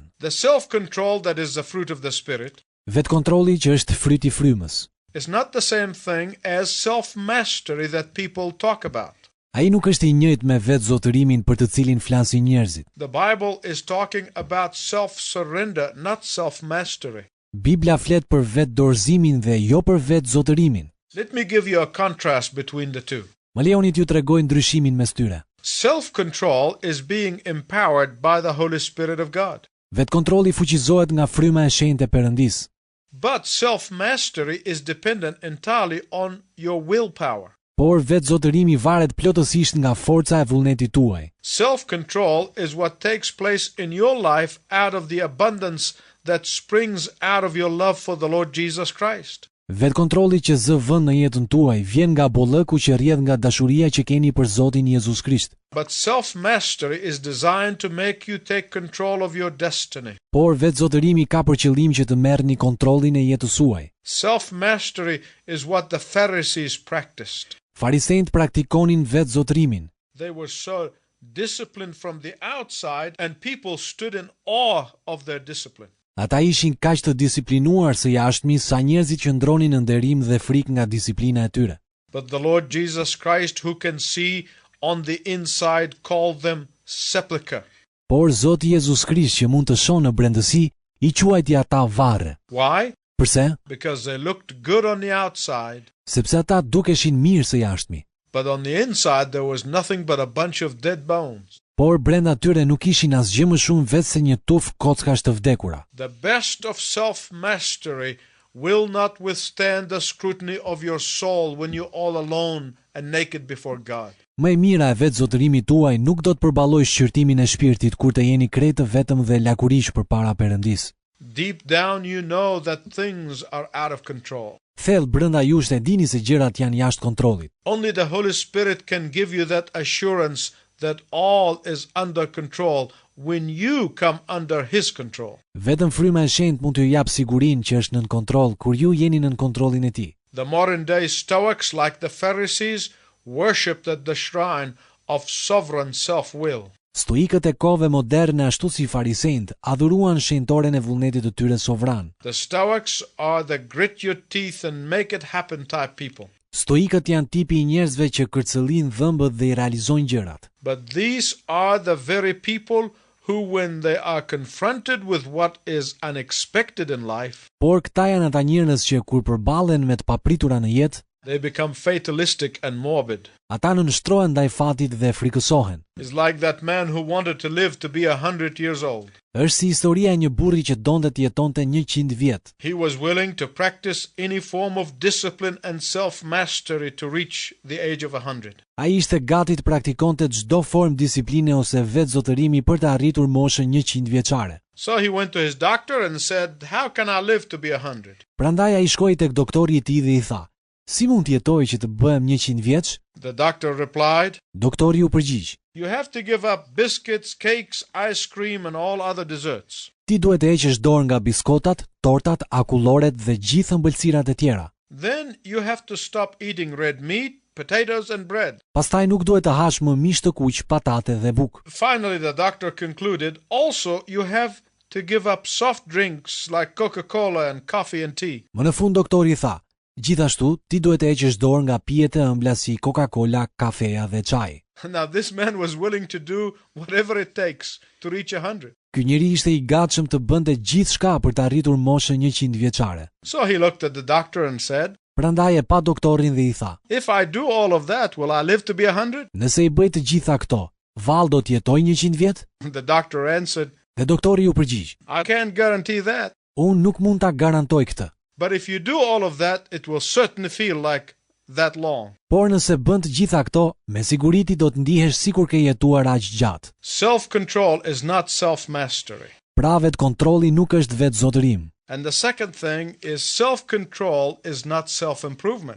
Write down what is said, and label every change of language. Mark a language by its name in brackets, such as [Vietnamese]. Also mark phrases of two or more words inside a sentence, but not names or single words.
[English] The self-control that is the fruit of the Spirit [Albanian] Vetë kontrolli që është fryti i frymës. [English] is not the same thing as self-mastery that people talk about. [Albanian] Ai nuk është i njëjtë me vetë zotërimin për të cilin flasin njerëzit. [English] The Bible is talking about self-surrender, not self-mastery. [Albanian] Bibla flet për vetë dorëzimin dhe jo për vetë zotërimin. [English] Let me give you a contrast between the two. [Albanian] Më lejoni t'ju tregoj ndryshimin mes tyre. [English] Self-control is being empowered by the Holy Spirit of God. [Albanian] Vetë kontrolli fuqizohet nga fryma e shenjtë e Perëndisë. [English] But self-mastery is dependent entirely on your willpower. [Albanian] Por vetë zotërimi varet plotësisht nga forca e vullnetit tuaj. [English] Self-control is what takes place in your life out of the abundance that springs out of your love for the Lord Jesus Christ. [Albanian] Vetë kontrolli që zë vend në jetën tuaj vjen nga bollëku që rrjedh nga dashuria që keni për Zotin Jezus Krisht. [English] But self-mastery is designed to make you take control of your destiny. [Albanian] Por vetë zotërimi ka për qëllim që të merrni kontrollin e jetës suaj. [English] Self-mastery is what the Pharisees practiced. [Albanian] Farisejt praktikonin vetë zotërimin. [English] They were so disciplined from the outside and people stood in awe of their discipline. [Albanian] Ata ishin kaq të disiplinuar së jashtëmi sa njerëzit që ndronin në nderim dhe frikë nga disiplina e tyre. [English] But the Lord Jesus Christ, who can see on the inside, called them sepulchre. [Albanian] Por Zoti Jezus Krisht që mund të shohë në brendësi, i quajti ata varre. [English] Why? [Albanian] Përse? [English] Because they looked good on the outside, [Albanian] Sepse ata dukeshin mirë së jashtëmi, [English] but on the inside there was nothing but a bunch of dead bones. [Albanian] por brenda tyre nuk ishin asgjë më shumë vetë se një tufë kockash të vdekura. [English] The best of self-mastery will not withstand the scrutiny of your soul when you're all alone and naked before God. [Albanian] Më e mira e vetë zotërimit tuaj nuk do të përballojë shqyrtimin e shpirtit kur të jeni kretë vetëm dhe lakurish përpara Perëndisë. [English] Deep down you know that things are out of control. [Albanian] Thellë brenda jush e dini se gjërat janë jashtë kontrollit. [English] Only the Holy Spirit can give you that assurance that all is under control when you come under His control. [Albanian] Vetëm fryma e shenjtë mund t'ju jap sigurinë që është nën kontroll kur ju jeni nën kontrollin e tij. [English] The modern day Stoics, like the Pharisees, worshipped at the shrine of sovereign self-will. [Albanian] Stoikët e kohëve moderne ashtu si farisejt adhuruan shenjtoren e vullnetit të tyre sovran. [English] The Stoics are the grit your teeth and make it happen type people. [Albanian] Stoikët janë tipi i njerëzve që kërcëllin dhëmbët dhe i realizojnë gjërat. [English] But these are the very people who, when they are confronted with what is unexpected in life, [Albanian] Por këta janë ata njerëz që kur përballen me të papritura në jetë, [English] they become fatalistic and morbid. [Albanian] ata nënshtrohen ndaj fatit dhe frikësohen. [English] It's like that man who wanted to live to be 100 years old. [Albanian] Është si historia e një burri që donte të jetonte 100 vjet. [English] He was willing to practice any form of discipline and self-mastery to reach the age of 100. [Albanian] Ai ishte gati të praktikonte çdo formë disipline ose vetzotërimi për të arritur moshën 100 vjeçare. [English] So he went to his doctor and said, "How can I live to be 100?" [Albanian] Prandaj ai shkoi tek doktori i tij dhe i tha: "Si mund të jetoj që të bëhem 100 vjeç?" [English] The doctor replied, [Albanian] Doktori u përgjigj: [English] "You have to give up biscuits, cakes, ice cream and all other desserts. [Albanian] "Ti duhet të heqësh dorë nga biskotat, tortat, akulloret dhe gjithë ëmbëlsirat e tjera. [English] Then you have to stop eating red meat, potatoes and bread." [Albanian] Pastaj nuk duhet të hash më mish të kuq, patate dhe bukë." [English] Finally, the doctor concluded, "Also, you have to give up soft drinks like Coca-Cola and coffee and tea." [Albanian] Më në fund doktori tha: "Gjithashtu, ti duhet të heqësh dorë nga pijet e ëmbla si Coca-Cola, kafeja dhe çaji." [English] Now, this man was willing to do whatever it takes to reach 100. [Albanian] Ky njeri ishte i gatshëm të bënte gjithçka për të arritur moshën 100 vjeçare. [English] So he looked at the doctor and said, [Albanian] Prandaj e pa doktorin dhe i tha: [English] "If I do all of that, will I live to be 100? [Albanian] "Nëse i bëj të gjitha këto, vallë do të jetoj 100 vjet?" [English] The doctor answered, [Albanian] Dhe doktori u përgjigj: [English] "I can't guarantee that. [Albanian] "Unë nuk mund ta garantoj këtë. [English] But if you do all of that, it will certainly feel like that long." [Albanian] Por nëse bën të gjitha këto, me siguri ti do të ndihesh sikur ke jetuar aq gjatë." [English] Self-control is not self-mastery. [Albanian] Pra vetkontrolli nuk është vetzotërim. [English] And the second thing is self-control is not self-improvement.